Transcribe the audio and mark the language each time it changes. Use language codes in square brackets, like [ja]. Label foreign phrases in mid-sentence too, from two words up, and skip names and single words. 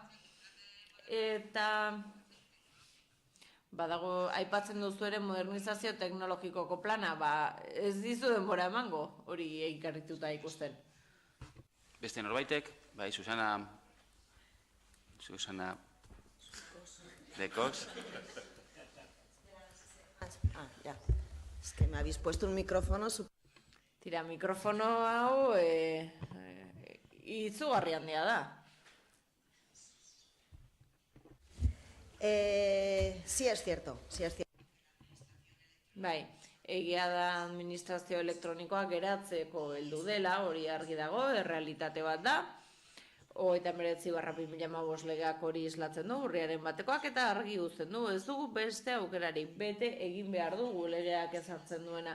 [eu] Eta badago, aipatzen duzu ere modernizazio teknologikoko plana, ez dizu denbora emango, hori ikarrituta ikusten. Beste norbaitek, bai, Susana Decos. [es] Ya. Es que me habéis puesto un micrófono. [eu] Tira, mikrofono hau izugarri handia da. [es] Sí es cierto, sí es cierto. [eu] Bai, egia da administrazio elektronikoa geratzeko heldu dela, hori argi dago, errealitate bat da. 39/2015 legeak hori islatzen du, urriaren batekoak eta argi uzten du. Ez dugu beste aukerari, bete egin behar dugu legeak ezartzen duena.